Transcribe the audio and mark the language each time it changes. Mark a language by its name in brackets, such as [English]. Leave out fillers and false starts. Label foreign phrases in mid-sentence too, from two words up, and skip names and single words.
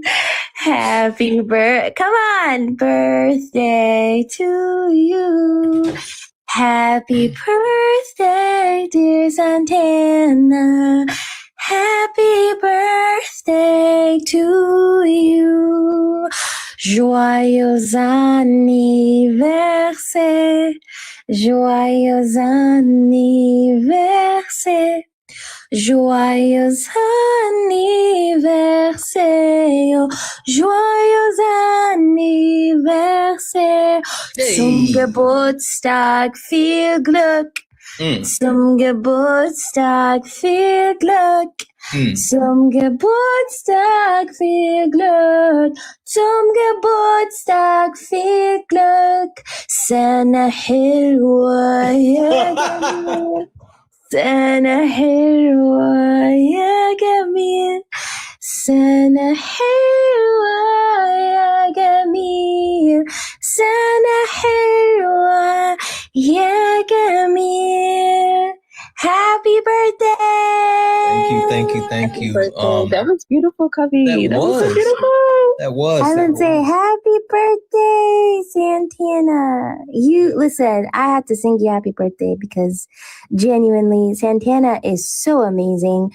[English] Happy come on, birthday to you. Happy birthday, dear Santana. Happy birthday to you. [French] Joyeux anniversaire. Joyeux anniversaire. Joyeux anniversaire, joyeux anniversaire, [German] zum Geburtstag viel Glück, Zum Geburtstag viel Glück. Zum Geburtstag viel Glück. Zum Geburtstag viel Glück. [Arabic] سنة حلوة يا جميل. سنة حلوة يا جميل. سنة حلوة يا جميل. سنة حلوة يا جميل. [English] Happy birthday! Thank you. That was beautiful, Cubby. That was so beautiful. I would say happy birthday, Santana. You listen, I have to sing you happy birthday because genuinely, Santana is so amazing.